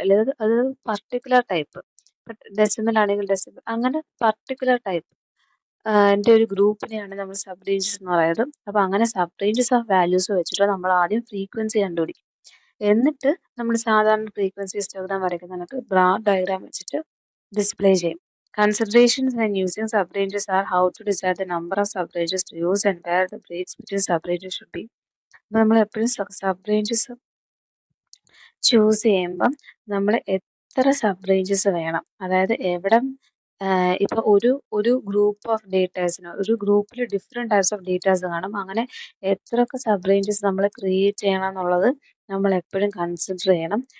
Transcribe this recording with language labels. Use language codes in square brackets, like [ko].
[ml] അല്ലെങ്കിൽ അത് particular type, decimal ആണെങ്കിൽ ഡെസിമൽ, അങ്ങനെ പർട്ടിക്കുലർ ടൈപ്പ് എൻ്റെ ഒരു ഗ്രൂപ്പിനെയാണ് നമ്മൾ സബ് റേഞ്ചസ് എന്ന് പറയുന്നത്. അപ്പോൾ അങ്ങനെ സബ് റേഞ്ചസ് ഓഫ് വാല്യൂസ് വെച്ചിട്ട് നമ്മൾ ആദ്യം ഫ്രീക്വൻസി കണ്ടുപിടിക്കും. എന്നിട്ട് നമ്മൾ സാധാരണ ഫ്രീക്വൻസി ഹിസ്റ്റോഗ്രാം വരയ്ക്കുന്ന കണക്ക് ബാർ ഡയഗ്രാം വെച്ചിട്ട് ഡിസ്പ്ലേ ചെയ്യും. [en] Considerations when using subranges are how to decide the number of subranges to use and where the breaks between subranges should be. [ml] നമ്മൾ എപ്പോഴും സബ്റേഞ്ചസ് ചൂസ് ചെയ്യുമ്പം നമ്മൾ എത്ര സബ്റേഞ്ചസ് വേണം, അതായത് എവിടെ ഇപ്പോൾ ഒരു ഗ്രൂപ്പ് ഓഫ് ഡേറ്റാസിന് ഒരു ഗ്രൂപ്പിൽ ഡിഫറെൻറ്റ് ടൈപ്സ് ഓഫ് ഡേറ്റാസ് കാണും. അങ്ങനെ എത്രയൊക്കെ സബ്റേഞ്ചസ് നമ്മൾ ക്രിയേറ്റ് ചെയ്യണം എന്നുള്ളത് നമ്മൾ എപ്പോഴും കൺസിഡർ ചെയ്യണം.